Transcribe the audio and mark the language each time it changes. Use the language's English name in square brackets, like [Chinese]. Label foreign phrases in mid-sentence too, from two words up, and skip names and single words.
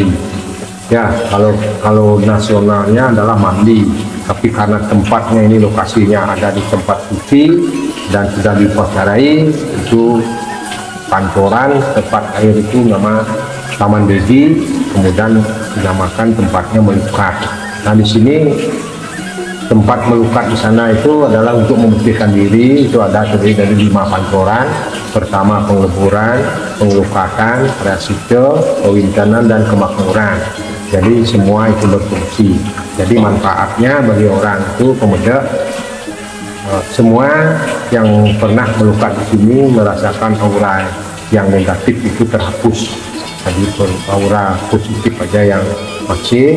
[Indonesian] Ya, kalau nasionalnya adalah mandi, tapi karena tempatnya ini lokasinya ada di tempat suci dan sudah dipasarai, itu pancoran tempat air itu nama Taman Beji, kemudian dinamakan tempatnya melukat. Nah, di sini tempat melukat di sana itu adalah untuk membersihkan diri. Itu ada terdiri dari 5 pancoran. Pertama pengleburan, pengelukatan, resite, pewintenan, dan kemakmuran. Jadi semua itu berfungsi. Jadi manfaatnya bagi orang itu pemuda, semua yang pernah melukat di sini merasakan aura yang negatif itu terhapus. Jadi aura positif aja yang masih.